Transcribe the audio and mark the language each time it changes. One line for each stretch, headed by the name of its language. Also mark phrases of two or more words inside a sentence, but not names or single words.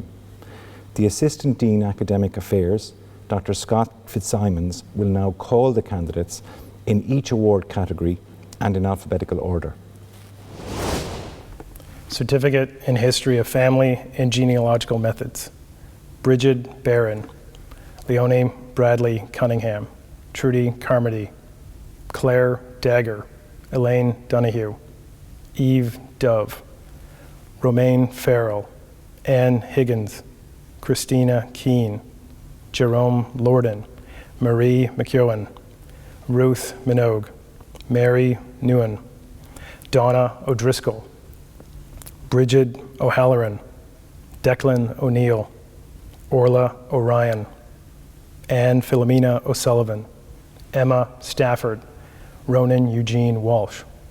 English: The Assistant Dean Academic Affairs, Dr. Scott Fitzsimons, will now call the candidates in each award category and in alphabetical order. Certificate in History of Family and Genealogical Methods, Bridget Barron, Leonie Bradley Cunningham, Trudy Carmody, Claire Dagger, Elaine Donahue, Eve Dove, Romaine Farrell, Ann Higgins, Christina Keene, Jerome Lorden, Marie McEwen, Ruth Minogue, Mary Newen, Donna O'Driscoll, Bridget O'Halloran, Declan O'Neill, Orla O'Ryan, Anne Philomena O'Sullivan, Emma Stafford, Ronan Eugene Walsh.